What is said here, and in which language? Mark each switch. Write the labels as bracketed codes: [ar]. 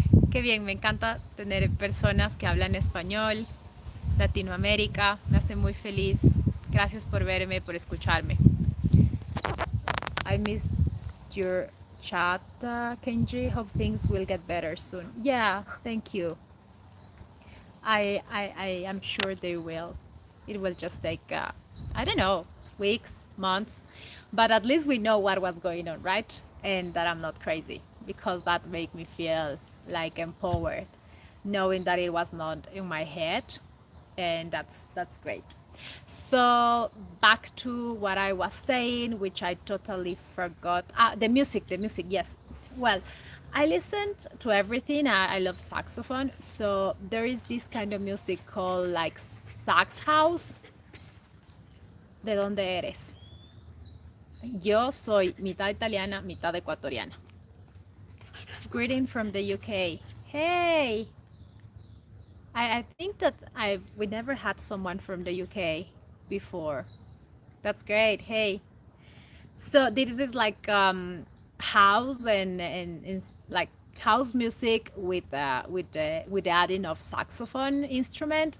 [es] Qué bien, me encanta tener personas que hablan español, Latinoamérica, me hace muy feliz. Gracias por verme, por escucharme. [en] I miss your chat, Kenji. Hope things will get better soon. Yeah, thank you. I am sure they will. It will just take, I don't know, weeks, months, but at least we know what was going on, right? And that I'm not crazy, because that made me feel like empowered, knowing that it was not in my head, and that's great. So back to what I was saying, which I totally forgot. The music, yes. Well, I listened to everything. I love saxophone. So there is this kind of music called like sax house. [es] ¿De dónde eres? Yo soy mitad italiana, mitad ecuatoriana. [en] Greeting from the UK. Hey, I think that we never had someone from the UK before. That's great. Hey. So this is like house and like house music with the adding of saxophone instrument.